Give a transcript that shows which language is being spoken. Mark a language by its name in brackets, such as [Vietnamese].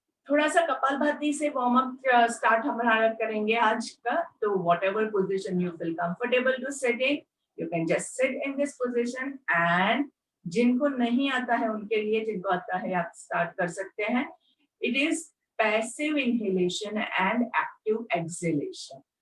[Hindi] थोड़ा सा कपालभाति से वार्म अप स्टार्ट हमारा करेंगे आज का। [English] तो whatever position you feel comfortable to sit in, you can just sit in this position. [Hindi] and जिनको नहीं आता है उनके लिए, जिनको आता है आप स्टार्ट कर सकते हैं। [English] It is passive inhalation and active exhalation.